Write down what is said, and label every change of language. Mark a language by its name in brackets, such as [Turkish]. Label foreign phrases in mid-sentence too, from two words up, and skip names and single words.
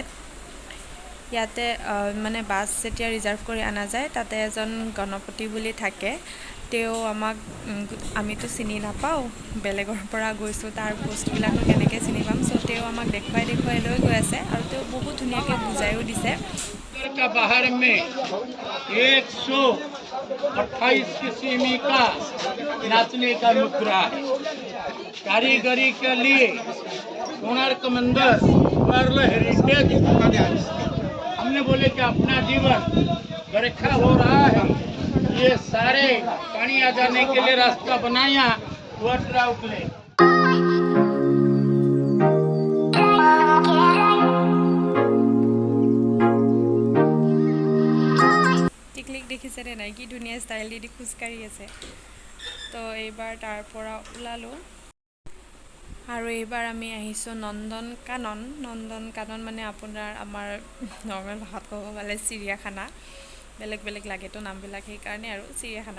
[Assamese] ইয়াতে মানে বাছ যেতিয়া ৰিজাৰ্ভ কৰি অনা যায়, তাতে এজন গণপতি বুলি থাকে, তেওঁ আমিতো চিনি নাপাওঁ, বেলেগৰ পৰা গৈছোঁ, তাৰ বস্তুবিলাকনো কেনেকৈ চিনি পাম। চ' তেওঁ আমাক দেখুৱাই লৈ গৈ আছে, আৰু তেওঁ বহুত ধুনীয়াকৈ বুজায়ো দিছে। [Hindi] बाहर में 128 किस्म का नाचने का मुद्रा है। कारीगरी के लिए कोणार्क मंदिर [English] world heritage. [Hindi] हमने बोले कि अपना जीवन बरखा हो रहा है, ये सारे पानी आ जाने के लिए रास्ता बनाया [English] water outlet. [Assamese] টিকলিক দেখিছেনে নাই, কি ধুনীয়া ষ্টাইল দি খোজকাঢ়ি আছে। তো এইবাৰ তাৰ পৰা ওলালোঁ, আৰু এইবাৰ আমি আহিছোঁ নন্দন কানন মানে আপোনাৰ আমাৰ নৰ্মেল ভাষাত ক'ব গ'লে চিৰিয়াখানা, বেলেগ লাগেতো নামবিলাক, সেইকাৰণে আৰু চিৰিয়াখানা।